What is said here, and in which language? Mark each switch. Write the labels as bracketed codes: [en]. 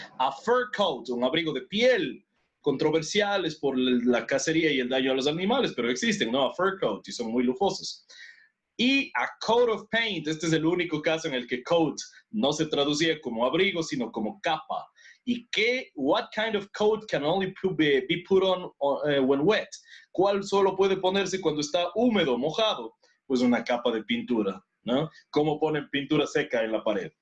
[es] A fur coat, un abrigo de piel, controversiales por la cacería y el daño a los animales, pero existen, ¿no? A fur coat y son muy lujosos. Y a coat of paint, este es el único caso en el que coat no se traducía como abrigo, sino como capa. ¿Y qué? [en] What kind of coat can only be put on when wet? [es] ¿Cuál solo puede ponerse cuando está húmedo, mojado? Pues una capa de pintura, ¿no? ¿Cómo ponen pintura seca en la pared?